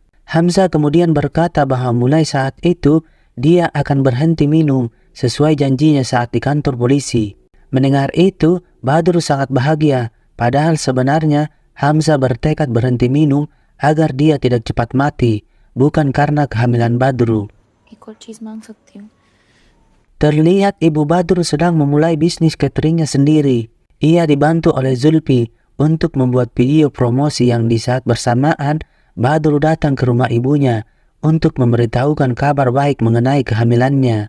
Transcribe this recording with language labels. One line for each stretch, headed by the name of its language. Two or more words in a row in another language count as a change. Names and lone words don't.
Indonesian: Hamzah kemudian berkata bahwa mulai saat itu, dia akan berhenti minum sesuai janjinya saat di kantor polisi. Mendengar itu, Badru sangat bahagia, padahal sebenarnya Hamzah bertekad berhenti minum agar dia tidak cepat mati, bukan karena kehamilan Badru.
Hindi: एक और चीज मांग सकती हूँ.
Indonesian: Terlihat ibu Badru sedang memulai bisnis cateringnya sendiri. Ia dibantu oleh Zulfi untuk membuat video promosi yang di saat bersamaan Badru datang ke rumah ibunya untuk memberitahukan kabar baik mengenai kehamilannya.